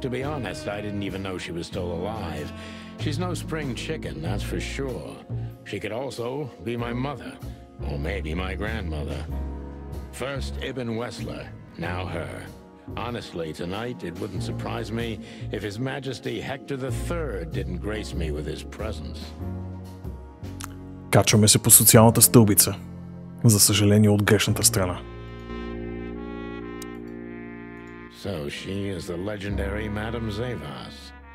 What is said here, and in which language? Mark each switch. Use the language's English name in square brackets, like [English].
[English] To be honest, I didn't even know she was still alive. She's no spring chicken, that's for sure. She could also be my mother, or maybe my grandmother. First Ibn Wessler, now her. Honestly, tonight it wouldn't surprise me if His Majesty Hector III didn't grace me with his presence. [Bulgarian] Качваме се по социалната стълбица. За съжаление от грешната страна. [English] So she is the legendary Madame Zavas.